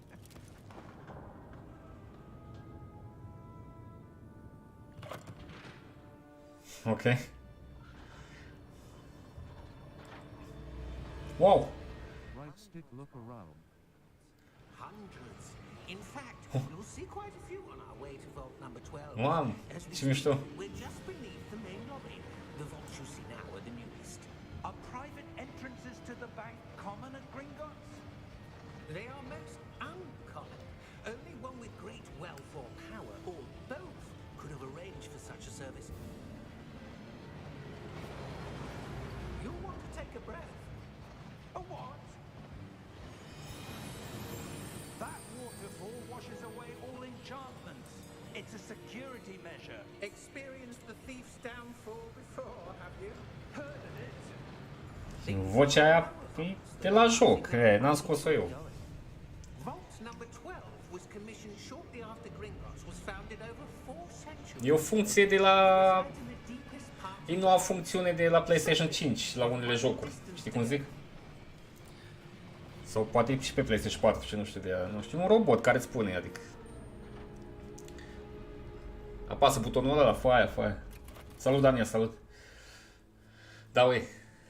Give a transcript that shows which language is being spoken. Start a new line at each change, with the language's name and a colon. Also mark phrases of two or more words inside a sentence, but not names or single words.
English: Ok. Wow. Right stick look around. Hundreds. In fact, you'll see quite a few on our way to vault number 12.
Romanian: Mamă,
English: As we
Romanian: ce mișto.
English: speak, we're just beneath the main lobby. The vaults you see now are the newest. Are private entrances to the bank common at Gringotts? They are most uncommon. Only one with great wealth or power, or both, could have arranged for such a service. You'll want to take a breath. A what? That waterfall washes away all enchantments. It's a security measure. Experienced the thief's downfall before, have you? Heard of it?
Romanian: Vocea aia e de la joc, n-am scos-o eu.
English: Vault number 12 was commissioned shortly after Gringotts was founded over 4 centuries.
Romanian: E o funcție de la...
English: In the deepest part
Romanian: E noua funcțiune de la PlayStation 5 la unele jocuri. Știi cum zic? Sau poate și pe PlayStation 4 și nu știu de ea. Nu știu, un robot care îți spune, adică... Apasă butonul ăla la foaia. Salut, Daniel, salut. Da, ui.